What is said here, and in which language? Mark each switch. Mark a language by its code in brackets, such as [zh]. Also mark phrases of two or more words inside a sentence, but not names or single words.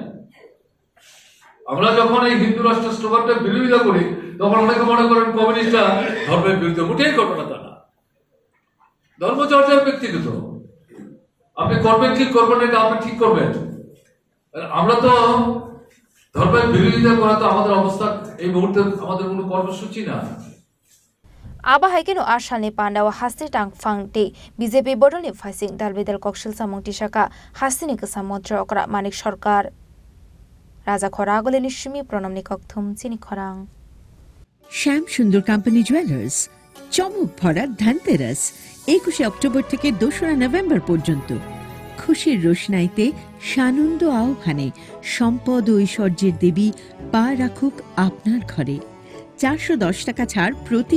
[bn] আমরা যখন এই হিন্দু রাষ্ট্র স্লোগানটা বিরোধিতা করি তখন অনেকে মনে করেন কমিউনিস্টরা ধর্মের বিরুদ্ধে মোটেই ঘটনা তা না ধর্মচর্চার ব্যক্তিগত আপনি করবেন কি করবেন এটা আপনি ঠিক করবেন আমরা তো ধর্মের বিরোধিতা করা তো আমাদের অবস্থা এই মুহূর্তে আমাদের কোনো কর্মসূচি না [trp] Abahaikeno Ashani Panda wa Hasteni Tangphang te BJP Bodolni Phasing Dalbedal Kokshil Samungti Shaka Hasteni Kasam Mantri Okra Manik Sarkar Raja Khorang Shimi Pronamni Kokthum Chini Khorang [bn] শ্যাম সুন্দর কোম্পানি জুয়েলার্স চমক ভরা ধনতেরাস 21 অক্টোবর থেকে 2 নভেম্বর পর্যন্ত খুশির রোশনাইতে সানন্দ আহ্বানে সম্পদ ও ঐশ্বর্যের দেবী পা রাখুক আপনার ঘরে 410 টাকা ছাড় প্রতি